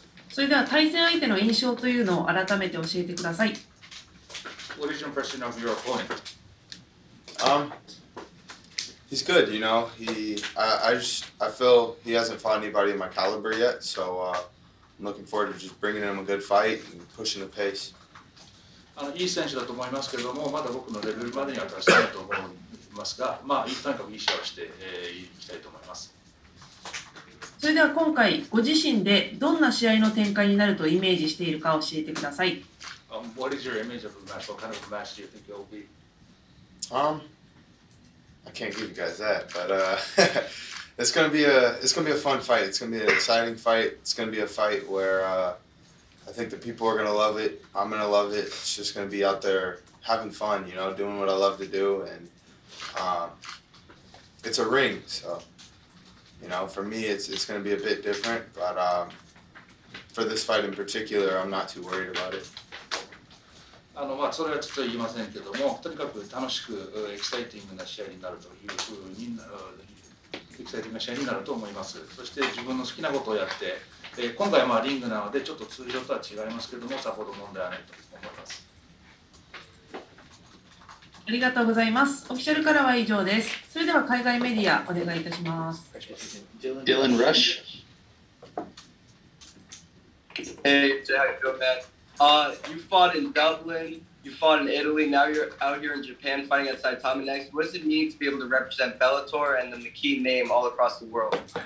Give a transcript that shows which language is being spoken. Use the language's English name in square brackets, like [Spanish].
[Japanese] それでは対戦相手の印象というのを改めて教えてください。 [English] What is your impression of your opponent? He's good, you know. I feel he hasn't fought anybody in my caliber yet, so I'm looking forward to just bringing him a good fight and pushing the pace. [Japanese] いい選手だと思いますけれども、まだ僕のレベルまでには達してないと思いますが、とにかくいい試合をしていきたいと思います。それでは今回ご自身でどんな試合の展開になるとイメージしているか教えてください。 [English] What is your image of the match? What kind of match do you think it will be? I can't give you guys that, but it's gonna be a fun fight. It's gonna be an exciting fight. It's gonna be a fight where I think the people are gonna love it. I'm gonna love it. It's just gonna be out there having fun, you know, doing what I love to do, and it's a ring, so you know, for me, it's gonna be a bit different, but for this fight in particular, I'm not too worried about it. [Japanese] それはちょっと言いませんけども、とにかく楽しくエキサイティングな試合になるというふうにエキサイティングな試合になると思います。そして自分の好きなことをやって、今回はリングなのでちょっと通常とは違いますけども、さほど問題はないと思います。ありがとうございます。オフィシャルからは以上です。それでは海外メディアお願いいたします。 [English] Dylan Rush. Hey, Jay, how you doing, man? You fought in Dublin, you fought in Italy, now you're out here in Japan fighting at Saitama next. What does it mean to be able to represent Bellator and the McKee name all across the world?